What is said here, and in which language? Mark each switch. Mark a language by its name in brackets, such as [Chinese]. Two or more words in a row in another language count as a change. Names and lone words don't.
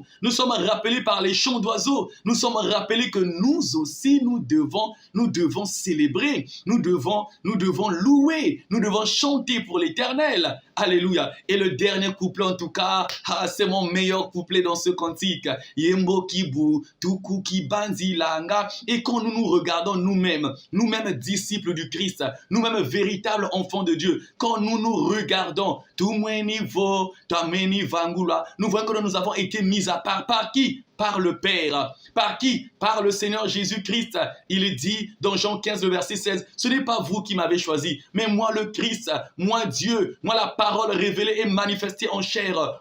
[French] Nous sommes rappelés par les chants d'oiseaux. Nous sommes rappelés que nous aussi, nous devons célébrer. Nous devons louer. Nous devons chanter pour l'Éternel. Alléluia. Et le dernier couplet, en tout cas, c'est mon meilleur couplet dans ce cantique. [Kongo] Yembo kibu, tuku kibanzi langa. [French] Et quand nous nous regardons nous-mêmes disciples du Christ, nous-mêmes véritables enfants de Dieu, quand nous nous regardons, tout mon niveau, nous voyons que nous avons été mis à part. Par qui? Par le Père. Par qui? Par le Seigneur Jésus-Christ. Il dit dans Jean 15, le verset 16, « Ce n'est pas vous qui m'avez choisi, mais moi le Christ, moi Dieu, moi la parole révélée et manifestée en chair.